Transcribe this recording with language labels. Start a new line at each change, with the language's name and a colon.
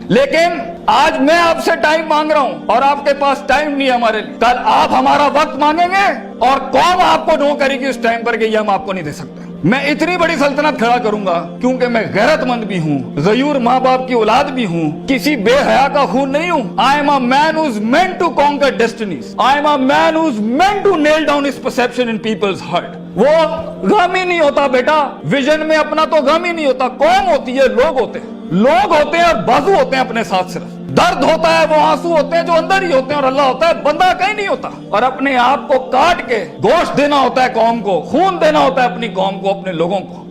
Urdu: لیکن آج میں آپ سے ٹائم مانگ رہا ہوں اور آپ کے پاس ٹائم نہیں ہے ہمارے لیے. کل آپ ہمارا وقت مانگیں گے اور قوم آپ کو نو کرے گی اس ٹائم پر کہ یہ ہم آپ کو نہیں دے سکتے. میں اتنی بڑی سلطنت کھڑا کروں گا کیونکہ میں غیرت مند بھی ہوں, غیور ماں باپ کی اولاد بھی ہوں, کسی بے حیا کا خون نہیں ہوں.
English: I am a man who's meant to conquer destinies. I am a man who's meant to nail down his perception in people's heart.
Urdu: وہ غم ہی نہیں ہوتا بیٹا, ویژن میں اپنا تو غم ہی نہیں ہوتا. قوم ہوتی ہے, لوگ ہوتے ہیں, لوگ ہوتے ہیں اور بازو ہوتے ہیں اپنے ساتھ. صرف درد ہوتا ہے, وہ آنسو ہوتے ہیں جو اندر ہی ہوتے ہیں, اور اللہ ہوتا ہے بندہ کہیں نہیں ہوتا. اور اپنے آپ کو کاٹ کے گوشت دینا ہوتا ہے قوم کو, خون دینا ہوتا ہے اپنی قوم کو, اپنے لوگوں کو.